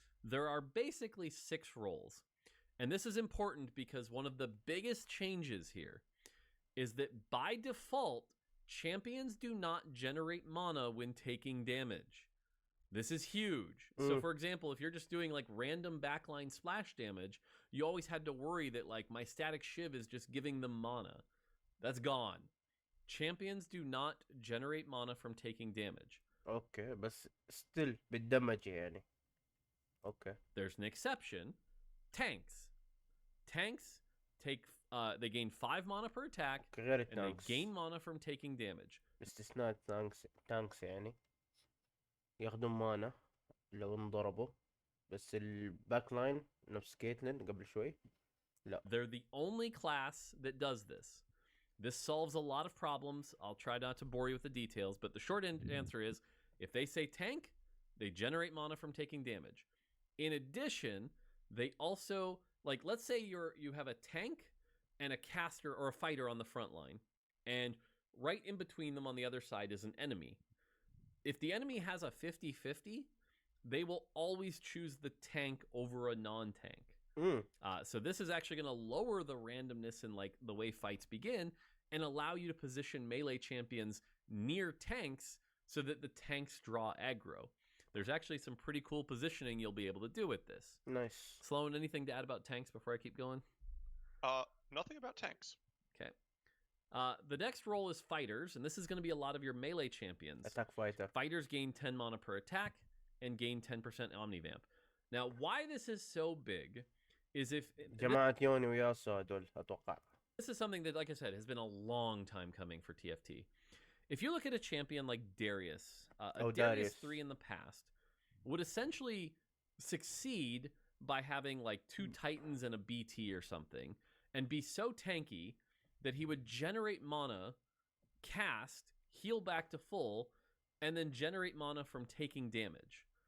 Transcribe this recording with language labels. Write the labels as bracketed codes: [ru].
[en] There are basically 6 roles. And this is important because one of the biggest changes here is that by default, champions do not generate mana when taking damage. This is huge. So, for example, if you're just doing like random backline splash damage, you always had to worry that like my static shiv is just giving them mana. That's gone. Champions do not generate mana from taking damage. [ar] اوكي بس still بالدمج يعني. اوكي. [en] There's an exception. Tanks. Tanks take they gain 5 mana per attack [ar] غير [en] and they [ar] التانكس. [en] gain mana from taking damage. [ar] باستثناء التانكس يعني ياخدون مانا لو انضربوا، بس الباك لاين نفس كيتلين قبل شوي لا. [en] They're the only class that does this. This solves a lot of problems. I'll try not to bore you with the details, but the short answer is if they say tank, they generate mana from taking damage. In addition, they also, like, let's say you have a tank and a caster or a fighter on the front line, and right in between them on the other side is an enemy. If the enemy has a 50-50, they will always choose the tank over a non-tank. So this is actually going to lower the randomness in like the way fights begin and allow you to position melee champions near tanks so that the tanks draw aggro. There's actually some pretty cool positioning you'll be able to do with this. Nice. Sloan, anything to add about tanks before I keep going? Nothing about tanks. Okay. The next role is fighters, and this is going to be a lot of your melee champions. Attack fighter. Fighters gain 10 mana per attack and gain 10% omnivamp. Now, why this is so big is if... [ar] جماعة يوني وياسو هدول أتوقع. [en] This is something that, like I said, has been a long time coming for TFT. If you look at a champion like Darius, Darius 3 in the past would essentially succeed by having like 2 Titans and a BT or something and be so tanky that he would generate mana, cast, heal back to full, and then generate mana from taking damage.